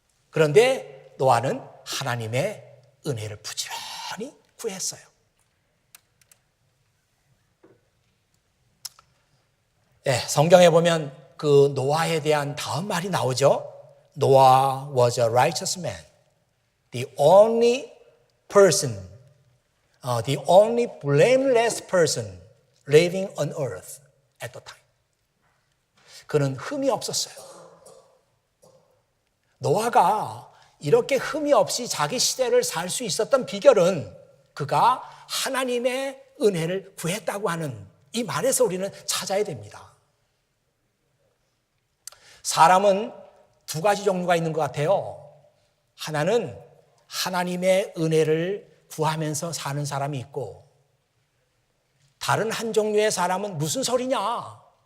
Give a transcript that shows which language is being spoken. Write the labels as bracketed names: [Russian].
[Korean] 그런데 노아는 하나님의 은혜를 부지런히 구했어요. 네, 성경에 보면 그 노아에 대한 다음 말이 나오죠. [English] Noah was a righteous man, the only person, the only blameless person living on earth at the time. [Korean] 그는 흠이 없었어요. 노아가 이렇게 흠이 없이 자기 시대를 살 수 있었던 비결은 그가 하나님의 은혜를 구했다고 하는 이 말에서 우리는 찾아야 됩니다. 사람은 두 가지 종류가 있는 것 같아요. 하나는 하나님의 은혜를 구하면서 사는 사람이 있고 다른 한 종류의 사람은 무슨 소리냐?